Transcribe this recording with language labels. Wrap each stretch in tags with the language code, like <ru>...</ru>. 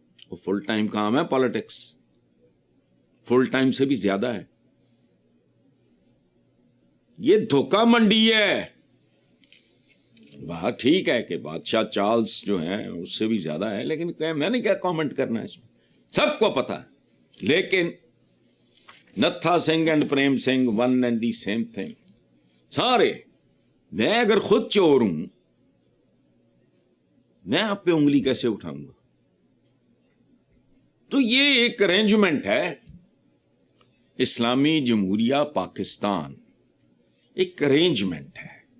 <ur>وہ full time کام ہے politics, full time سے بھی زیادہ ہے. یہ دھوکہ منڈی ہے. بات ٹھیک ہے کہ بادشاہ چارلس جو ہیں اس سے بھی زیادہ ہے، لیکن میں نے کیا کامنٹ کرنا ہے اس میں، سب کو پتا ہے.</ur> <en>لیکن Nattha Singh and Prem Singh one and the same thing.</en> <ur>سارے، میں اگر خود چور ہوں میں آپ پہ انگلی کیسے اٹھاؤں گا؟ تو یہ ایک ارینجمنٹ ہے. اسلامی جمہوریہ پاکستان ایک ارینجمنٹ ہے.</ur>